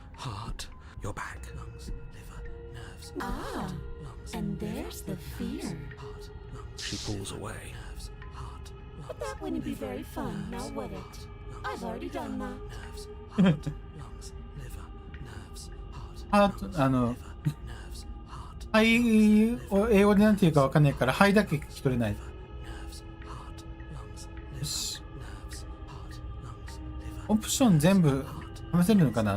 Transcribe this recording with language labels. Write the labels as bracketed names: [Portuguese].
[English] Heart, your back. Lungs, liver, nerves. Ah, Lungs, and there's the fear. heart, lungs. She pulls away. Nerves, heart, But that wouldn't be very fun, now would it? I've already done that. nerves, heart, lungs, liver, nerves. Heart, nerves, heart, [Japanese] 肺を英語でなんて言うかわかんないから、肺だけ聞き取れない。 [English] nerves, heart, lungs, [Japanese] よし。 [English] nerves, heart, lungs, liver, [Japanese] オプション全部試せるのかな？